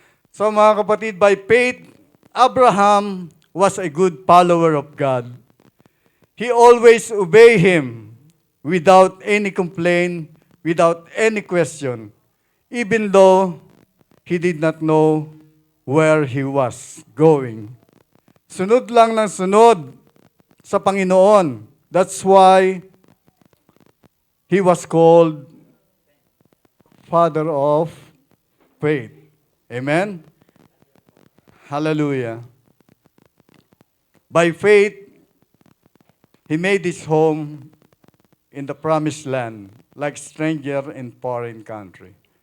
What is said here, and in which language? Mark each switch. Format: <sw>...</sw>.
<en>So</en> <tl>mga kapatid,</tl> <en>by faith, Abraham was a good follower of God. He always obeyed him without any complaint, without any question, even though he did not know where he was going.</en> <tl>Sunod lang ng sunod sa Panginoon.</tl> <en>That's why he was called Father of Faith. Amen? Hallelujah. By faith, he made his home in the promised land, like stranger in foreign country.</en>